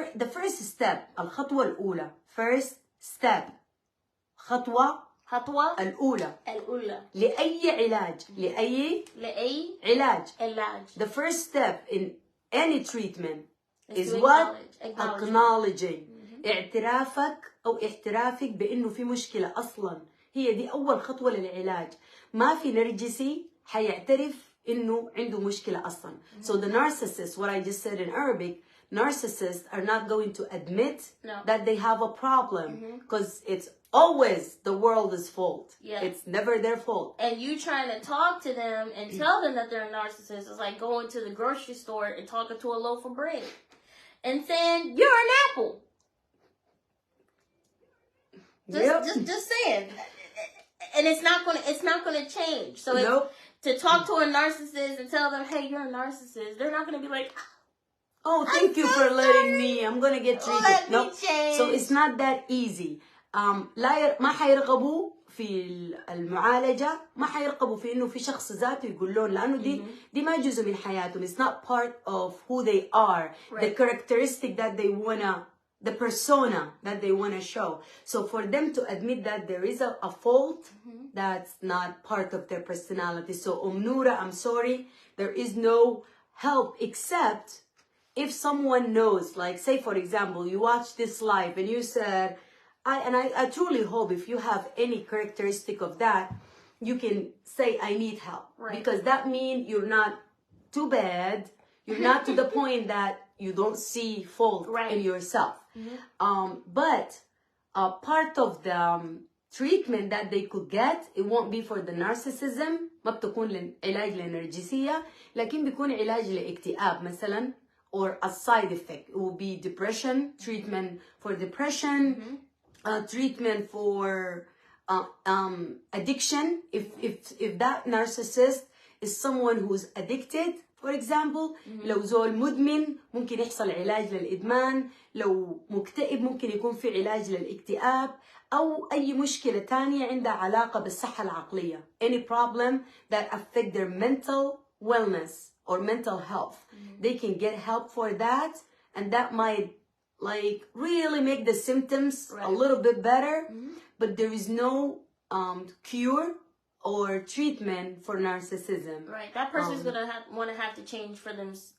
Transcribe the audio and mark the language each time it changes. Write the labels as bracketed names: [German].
[English] The first step, [Arabic] الخطوة الأولى, [English] first step, [Arabic] خطوة الأولى لأي علاج [English] the first step in any treatment is what? Acknowledging. [Arabic] اعترافك أو اعترافك بأنه في مشكلة أصلا. هي دي أول خطوة للعلاج. ما في نرجسي حيعترف إنه عنده مشكلة أصلا. [English] So the narcissist, what I just said in Arabic, narcissists are not going to admit that they have a problem because it's always the world's fault. Yeah. It's never their fault. And you trying to talk to them and tell them that they're a narcissist is like going to the grocery store and talking to a loaf of bread and saying you're an apple. Just saying. And it's not gonna change. So to talk to a narcissist and tell them, hey, you're a narcissist, they're not gonna be like, oh, thank you for letting me. I'm gonna get treated. No. So it's not that easy. [Arabic] ما حيرغبوا في المعالجة, ما حيرغبوا في إنه في شخص ذاته يقول لهم, لأنه دي ما جزء من حياتهم. [English] It's not part of who they are, the characteristic that they wanna, the persona that they wanna show. So for them to admit that there is a fault, that's not part of their personality. So Noura, I'm sorry, there is no help except if someone knows, like say for example, you watch this live and you said, I truly hope if you have any characteristic of that, you can say, I need help. Right. Because that means you're not too bad. You're not to the point that you don't see fault in yourself. But part of the treatment that they could get, it won't be for the narcissism. [Arabic] ما بتكون علاج للنرجسية, لكن بيكون علاج لاكتئاب مثلا, [English] or a side effect. It will be depression, treatment for depression, treatment for addiction. If that narcissist is someone who's addicted, for example, [Arabic] لو زول مدمن ممكن يحصل علاج للإدمان. لو مكتئب ممكن يكون في علاج للاكتئاب, أو أي مشكلة تانية عندها علاقة بالصحة العقلية. [English] Any problem that affect their mental wellness or mental health, they can get help for that, and that might like really make the symptoms a little bit better. But there is no cure or treatment for narcissism. Right, that person's gonna want to have to change for them.